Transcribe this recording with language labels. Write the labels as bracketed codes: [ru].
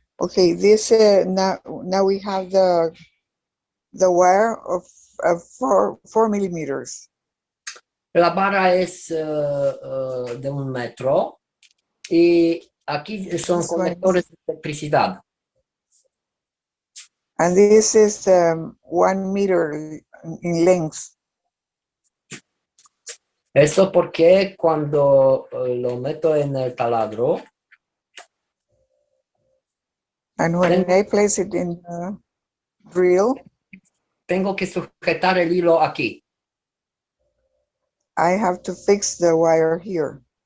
[en] Okay, this now we have the wire of 4 millimeters. [es] La barra es de 1 metro y aquí son [en] This one [es] conectores de electricidad. [en] And this is 1 meter in length. [es] Eso porque cuando lo meto en el taladro, [en] And when I place it in the drill, [es] tengo que sujetar el hilo aquí. [en] I have to fix the wire here.